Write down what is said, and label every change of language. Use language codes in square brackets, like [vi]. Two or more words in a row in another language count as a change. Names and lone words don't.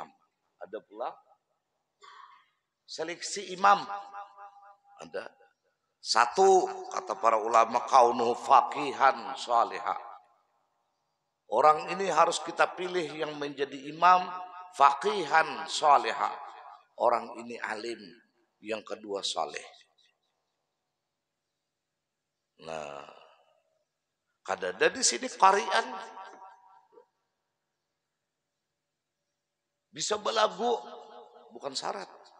[id] Ada pula seleksi imam. Ada. Satu, kata para ulama, [ar] كونه فقيها صالحا. [id] Orang ini harus kita pilih yang menjadi imam [ar] فقيها صالحا. [id] Orang ini alim. Yang kedua saleh. [bjn] Nah, kadada di sini qari'an bisa belagu, bukan syarat.